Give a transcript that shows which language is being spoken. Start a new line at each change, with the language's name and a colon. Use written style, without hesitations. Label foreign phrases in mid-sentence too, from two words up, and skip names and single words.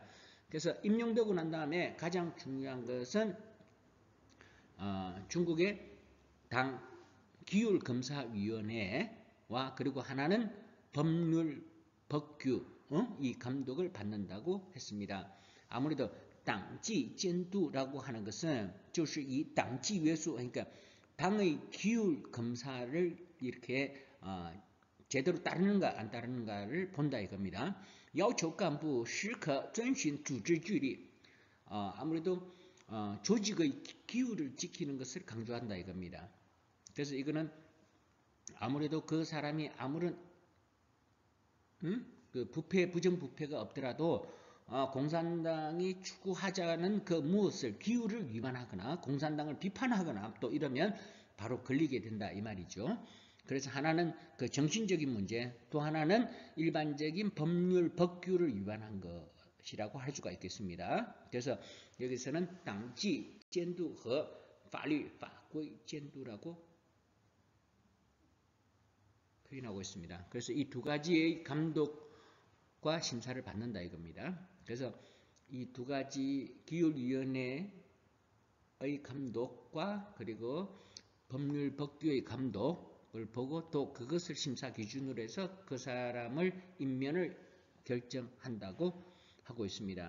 Korean: 그래서 임용되고 난 다음에 가장 중요한 것은 중국의 당 기율검사위원회와 그리고 하나는 법률 법규 이 감독을 받는다고 했습니다. 아무래도 당지 监督라고 하는 것은 就是 이 당지 约束 그러니까 당의 기율 검사를 이렇게 제대로 따르는가 안 따르는가를 본다 이겁니다.
Chinese: 要求干部时刻遵循组织纪律
Korean: 아무래도 조직의 기율을 지키는 것을 강조한다 이겁니다. 그래서 이거는 아무래도 그 사람이 아무런 그 부패 부정부패가 없더라도 공산당이 추구하자는 그 무엇을 기율을 위반하거나 공산당을 비판하거나 또 이러면 바로 걸리게 된다 이 말이죠. 그래서 하나는 그 정신적인 문제, 또 하나는 일반적인 법률 법규를 위반한 것이라고 할 수가 있겠습니다. 그래서 여기서는 당지
Chinese: 监督和法律法规监督
Korean: 라고 표현하고 있습니다. 그래서 이 두 가지의 감독과 심사를 받는다 이겁니다. 그래서 이 두 가지 기율위원회의 감독과 그리고 법률 법규의 감독을 보고 또 그것을 심사 기준으로 해서 그 사람을 임면을 결정한다고 하고 있습니다.